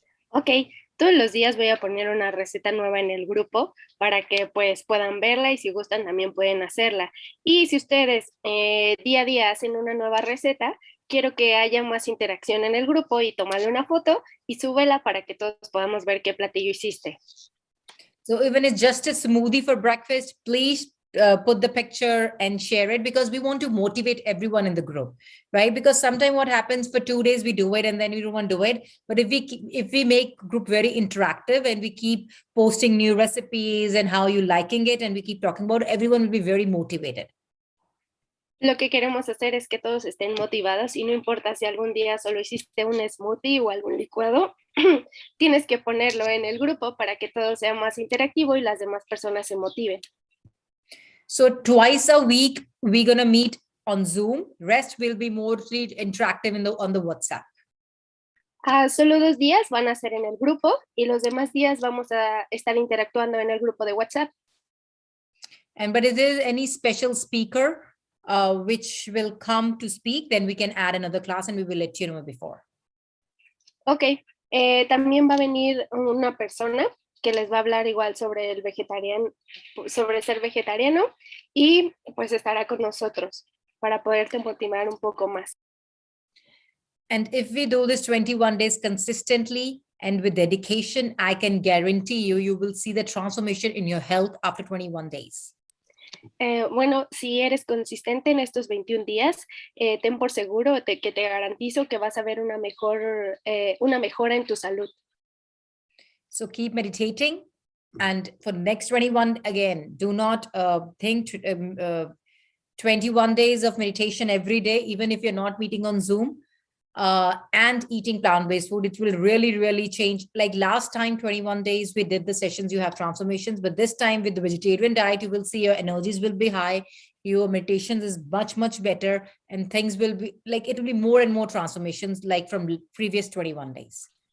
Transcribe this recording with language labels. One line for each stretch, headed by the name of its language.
Spanish: Ok, todos los días voy a poner una receta nueva en el grupo para que pues puedan verla y si gustan también pueden hacerla. Y si ustedes día a día hacen una nueva receta, quiero que haya más interacción en el grupo y tomarle una foto y súbela para que todos podamos ver qué platillo hiciste.
English: So even it's just a smoothie for breakfast, please put the picture and share it because we want to motivate everyone in the group, right? Because sometimes what happens for 2 days we do it and then we don't want to do it. But if we make group very interactive and we keep posting new recipes and how you liking it and we keep talking about it, everyone will be very motivated.
Spanish: Lo que queremos hacer es que todos estén motivados y no importa si algún día solo hiciste un smoothie o algún licuado, tienes que ponerlo en el grupo para que todo sea más interactivo y las demás personas se motiven.
English: So twice a week, we're going to meet on Zoom. Rest will be mostly interactive on the WhatsApp.
Spanish: Solo 2 días van a ser en el grupo y los demás días vamos a estar interactuando en el grupo de WhatsApp.
English: But if there is any special speaker which will come to speak, then we can add another class and we will let you know before.
Spanish: Ok, también va a venir una persona que les va a hablar igual sobre sobre ser vegetariano y pues estará con nosotros para poderte motivar un poco más.
English: And if we do this 21 days consistently and with dedication, I can guarantee you will see the transformation in your health after 21 days.
Spanish: Bueno, si eres consistente en estos 21 días, ten por seguro que te garantizo que vas a ver una mejora en tu salud.
English: So keep meditating. And for the next 21, again, do not think 21 days of meditation every day, even if you're not meeting on Zoom, and eating plant-based food, it will really, really change. Like last time, 21 days, we did the sessions, you have transformations, but this time with the vegetarian diet, you will see your energies will be high, your meditations is much, much better, and things will be like, it will be more and more transformations like from previous 21 days.